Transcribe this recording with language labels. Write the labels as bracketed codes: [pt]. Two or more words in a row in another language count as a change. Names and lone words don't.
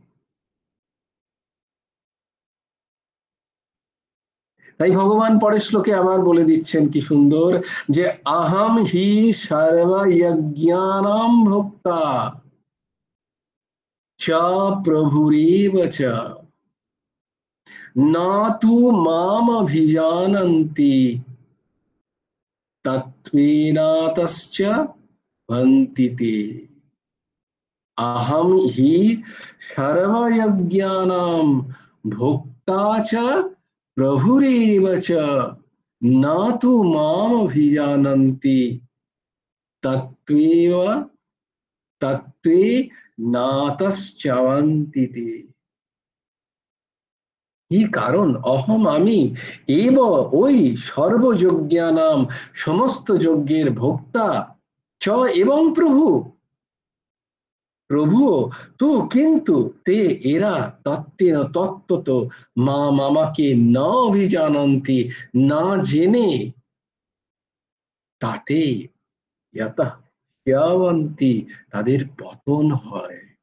[bn] তাই ভগবান পরের শ্লোকে আবার বলে দিচ্ছেন কি সুন্দর, যে [sa] আহম হি সর্বযজ্ঞানাম ভোক্তা চ প্রভুরেব চ না তু মাম অভিজানন্তি তত্ত্বেনাতশ্চ বন্তি তে। अहम हि सर्वयज्ञानां भोक्ता च प्रभुरेव च न तु माम अभिजानन्ति तत्त्वेव तत्त्वे नातश्चवन्ति ते। [bn] কি কারণ, অহম আমি, এব ওই সর্বযজ্ঞানাম সমস্ত যজ্ঞের ভোক্তা, চ এবং প্রভু, প্রভু তো, কিন্তু তে এরা তত্ত্বেন তত্ত্বত মা মামাকে না অভিজানন্তি, না জেনে, তাতে ইয়াতঃ হ্যাবন্তি, তাদের পতন হয়।